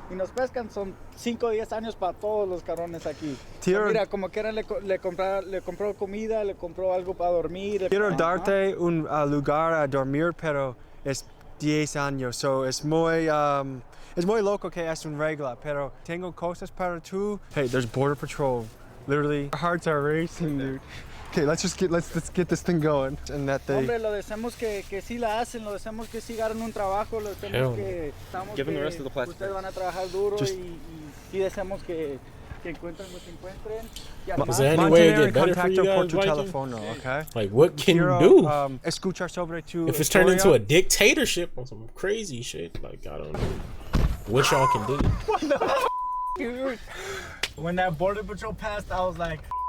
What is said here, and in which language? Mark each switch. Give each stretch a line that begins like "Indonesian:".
Spanish: Y nos pescan, son 5 o 10 años para todos los cabrones aquí. Mira, como quieran le compró comida, le compró algo para dormir. Quiero darte un lugar a dormir, pero es 10 años. So es muy loco que es un regla, pero tengo cosas para tú.
English: Hey, there's Border Patrol. Literally, our hearts are racing, dude. Okay, let's get this thing going. And that they...
Spanish: Hombre, lo deseamos que sí la hacen, lo deseamos que sí ganen un trabajo, lo deseamos que estamos
English: Give them the rest of the plastic.
Spanish: Ustedes van a trabajar duro y deseamos que encuentren lo que encuentren.
English: Is there any way to get better for you guys,
Spanish: telefono, okay?
English: Like, what can you do?
Spanish: Escuchar sobre tu
English: if it's turned into a dictatorship or some crazy shit, like, I don't know what y'all can do. What the f***, dude? When that Border Patrol passed, I was like...